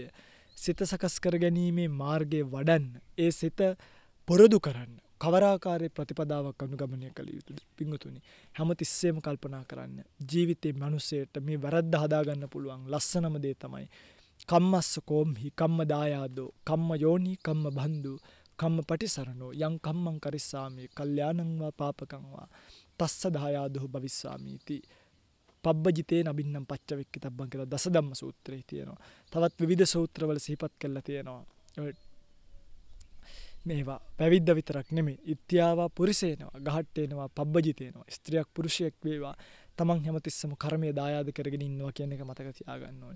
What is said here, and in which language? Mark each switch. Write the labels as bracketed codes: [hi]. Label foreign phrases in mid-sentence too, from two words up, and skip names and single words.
[si] සිත සකස් කර ගැනීමේ මාර්ගය වඩන්න ඒ සිත පුරුදු කරන්න කවරාකාරයේ ප්‍රතිපදාවක් අනුගමනය කළ යුතුද පිංගුතුනි හැමතිස්සෙම කල්පනා කරන්න ජීවිතේ මිනිසෙට මේ වැරද්ද හදා ගන්න පුළුවන් ලස්සනම දේ තමයි [pi] කම්මස්ස කෝම්හි කම්ම දායාදෝ කම්ම යෝනි කම්ම බන්දු කම්ම පටිසරණෝ යං කම්මං කරිස්සාමි කල්යාණං වා පාපකං වා තස්ස දායාදෝ භවිස්සාමීති පබ්බජිතේ නබින්නම් පච්චවෙක්කිතබ්බං [si] කියලා දසධම්ම සූත්‍රයේ තියෙනවා. තවත් විවිධ සූත්‍රවල සිහිපත් කරලා තියෙනවා. මේවා පැවිද්ද විතරක් නෙමෙයි. [pi] ඉත්‍යාවා පුරිසේනවා, ගහට්ටේනවා, පබ්බජිතේනවා. [si] ස්ත්‍රියක් පුරුෂයෙක් වේවා තමන් හැමතිස්සම කර්මයේ දායාද කරගෙන ඉන්නවා කියන එක මතක තියාගන්න ඕනේ.